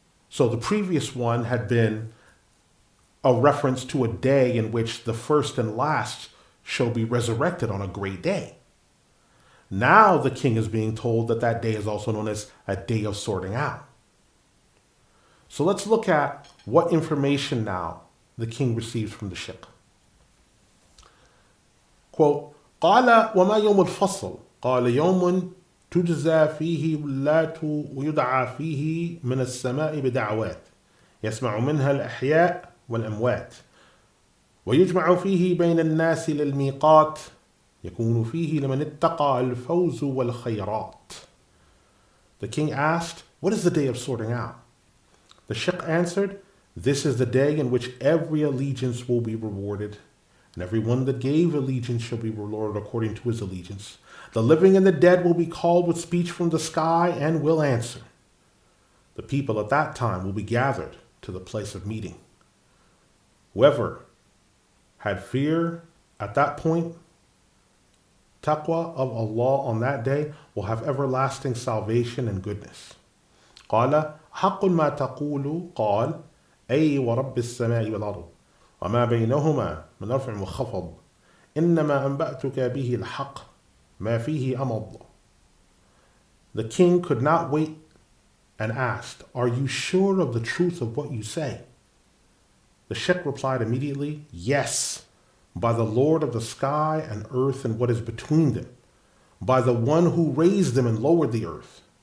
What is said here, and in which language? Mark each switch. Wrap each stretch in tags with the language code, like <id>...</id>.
<en>So the previous one had been a reference to a day in which the first and last shall be resurrected on a great day. Now the king is being told that that day is also known as a day of sorting out. So let's look at what information now the king receives from the Shiqq.</en> <ar>Quote, قال وما يوم الفصل؟ قال يوم تجزى فيه اللات ويدعى فيه من السماء بدعوات يسمع منها الأحياء والأموات ويجمع فيه بين الناس للميقات يكون فيه لمن اتقى الفوز والخيرات.</ar> <en>The king asked, what is the day of sorting out? The Shiqq answered, this is the day in which every allegiance will be rewarded, and every one that gave allegiance shall be rewarded according to his allegiance. The living and the dead will be called with speech from the sky and will answer. The people at that time will be gathered to the place of meeting. Whoever had fear at that point, taqwa of Allah on that day, will have everlasting salvation and goodness.</en> <ar>قال حق ما تقول قال أي ورب السماء والأرض وما بينهما من رفع وخفض إنما أنبأتك به الحق ما فيه أمض.</ar> <en>The king could not wait and asked, are you sure of the truth of what you say? The Shiqq replied immediately, yes, by the Lord of the sky and earth and what is between them, by the one who raised them and lowered the earth.</en>